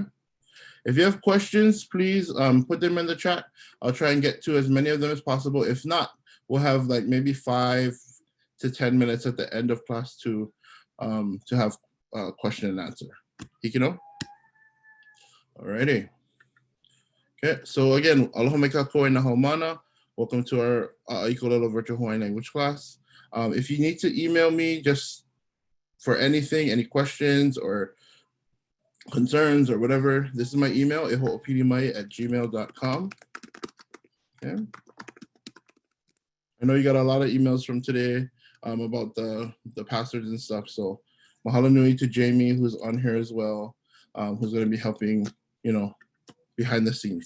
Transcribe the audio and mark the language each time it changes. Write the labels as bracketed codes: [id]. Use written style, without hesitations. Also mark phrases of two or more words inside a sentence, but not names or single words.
[en] If you have questions, please put them in the chat. I'll try and get to as many of them as possible. If not, we'll have like maybe 5 to 10 minutes at the end of class to have question and answer. Hikino? Alrighty. Okay, so again, [haw] aloha me kako e na haumana. [en] Welcome to our Aiko Lelo virtual Hawaiian language class. If you need to email me just for anything, any questions or concerns or whatever, this is my email, hoʻopili@gmail.com. Okay. I know you got a lot of emails from today about the passwords and stuff. So [haw] mahalo nui [en] to Jamie, who's on here as well, who's going to be helping, behind the scenes.